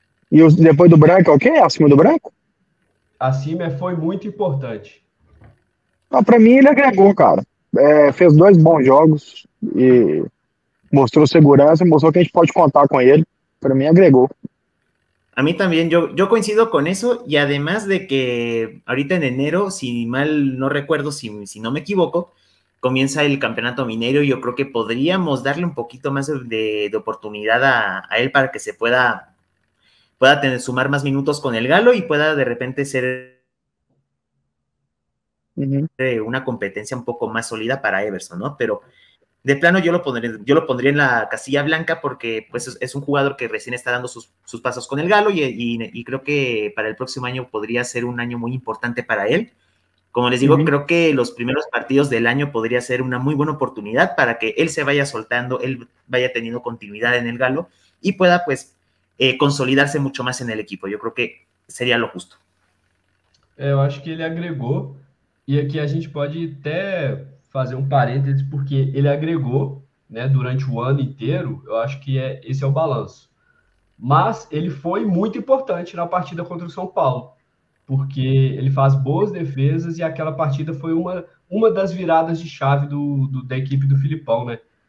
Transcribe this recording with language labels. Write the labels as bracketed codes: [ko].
[pt] E depois do branco é o quê? Acima do branco? Acima foi muito importante. Pra mim ele agregou, cara. Fez 2 bons jogos e mostrou segurança, mostrou que a gente pode contar com ele. Pra mim agregou. [es] A mí también, yo coincido con eso y además de que ahorita en enero, si mal no recuerdo, si no me equivoco, comienza el campeonato minero y yo creo que podríamos darle un poquito más de oportunidad a él para que se pueda sumar más minutos con el Galo y pueda de repente ser una competencia un poco más sólida para Everson, ¿no? Pero de plano yo lo pondría en la casilla blanca porque pues es un jugador que recién está dando sus pasos con el Galo y creo que para el próximo año podría ser un año muy importante para él. Como les digo, creo que los primeros partidos del año podría ser una muy buena oportunidad para que él se vaya soltando, él vaya teniendo continuidad en el Galo y pueda pues consolidarse mucho más en el equipo. Eu creo que seria lo justo. [pt] Eu acho que ele agregou, e aqui a gente pode até fazer um parênteses, porque ele agregou, né, durante o ano inteiro. Eu acho que esse é o balanço. Mas ele foi muito importante na partida contra o São Paulo, porque ele faz boas defesas e aquela partida foi uma das viradas de chave da equipe do Filipão, né?